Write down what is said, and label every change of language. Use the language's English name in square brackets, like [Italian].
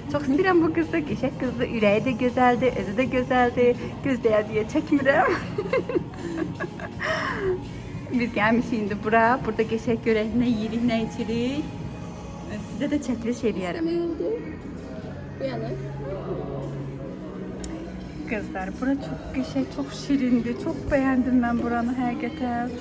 [Azerbaijani] Çox istəyirəm bu qızı, qəşəng qızdır, ürəyi də gözəldir, özü də gözəldir. Göz deyə çəkmirəm. Biz gəlmişik indi bura. Burada qəşəng görək, nə yeyirik, nə içirik. Sizə də çəkiliş eləyərəm. Bu yana. [Turkish] Kızlar, bura çok güzel, çok şirindi. Çok beğendim ben buranı həqiqətən.